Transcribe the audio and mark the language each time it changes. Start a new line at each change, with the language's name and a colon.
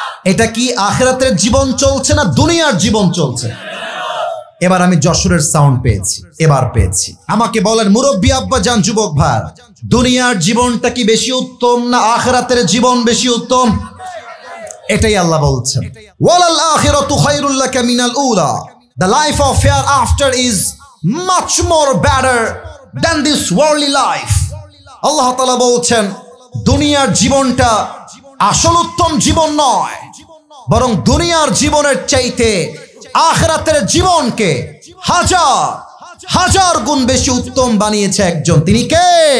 Bangla: এটা কি আখিরাতের জীবন চলছে না দুনিয়ার জীবন চলছে? এবার আমি যশোরের সাউন্ড পেয়েছি, এবার পেয়েছি। আমাকে বলেন মুরব্বী আব্বা জান, যুবক ভাই, দুনিয়ার জীবনটা কি বেশি উত্তম না আখিরাতের জীবন বেশি উত্তম?
English: এটাই আল্লাহ বলছেন,
Arabic: ওয়ালাল আখিরাতু খায়রুল লাকা মিনাল উলা,
English: the life of hereafter is much more better than this worldly life.
Bangla: আল্লাহ তাআলা বলছেন দুনিয়ার জীবনটা আসল উত্তম জীবন নয়, বরং দুনিয়ার জীবনের চাইতে আখিরাতের জীবনকে হাজার হাজার গুণ বেশি উত্তম বানিয়েছে একজন, তিনি কে?